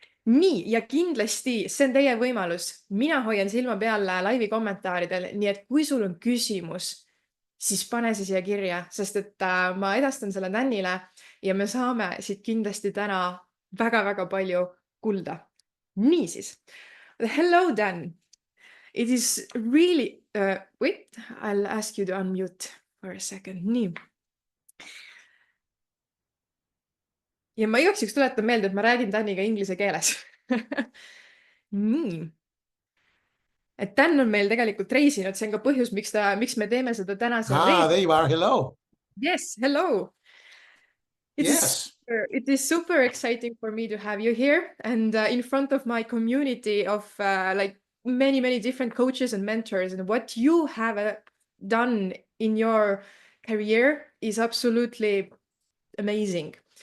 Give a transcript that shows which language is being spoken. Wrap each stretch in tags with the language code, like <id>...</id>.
<et>Nii, ja kindlasti see on teie võimalus. Mina hoian silma peal laivi kommentaaridel, nii et kui sul on küsimus, siis pane see siia kirja, sest et ma edastan selle Tänile ja me saame siit kindlasti täna väga-väga palju kulda. Niisiis,</et> <en>hello</en> <et>Dan.</et> <en>It is really, wait, I'll ask you to unmute for a second.</en> <et>Nii. Ja ma igaks juhuks tuletan meelde, et ma räägin Täniga inglise keeles. Nii. Et Tän on meil tegelikult reisinud, see on ka põhjus, miks me teeme seda tänase reisi.</et> <en>There you are, hello. Yes, hello. It is super exciting for me to have you here and in front of my community of many different coaches and mentors, and what you have done in your career is absolutely amazing.</en>